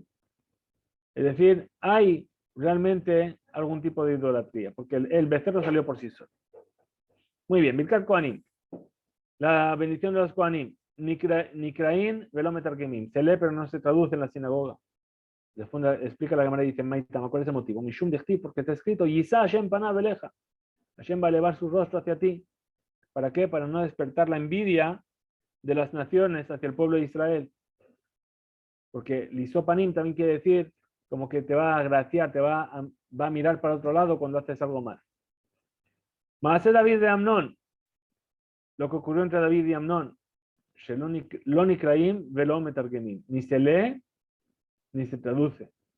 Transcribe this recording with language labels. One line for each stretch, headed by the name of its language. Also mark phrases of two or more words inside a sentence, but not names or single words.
Spanish: Es decir, hay realmente algún tipo de idolatría, porque el becerro salió por sí solo. Muy bien,
Hebrew: ברכת כהנים.
Spanish: La bendición de los Kohanim.
Hebrew: נקראים ולא מתרגמים.
Spanish: Se lee, pero no se traduce en la sinagoga. Después explica la Gemara y dice, Maitama, ¿cuál es el motivo?
Aramaic: משום דכתיב,
Spanish: porque está escrito,
Hebrew: ישא השם פניו אליך.
Spanish: Hashem va a elevar su rostro hacia ti. ¿Para qué? Para no despertar la envidia de las naciones hacia el pueblo de Israel. Porque lisopanim también quiere decir como que te va a agraciar, va a mirar para otro lado cuando haces algo mal.
Hebrew: מעשה דוד ואמנון,
Spanish: lo que ocurrió entre David y Amnón,
Hebrew: לא נקראים ולא מתרגמים,
Spanish: ni se lee ni se traduce.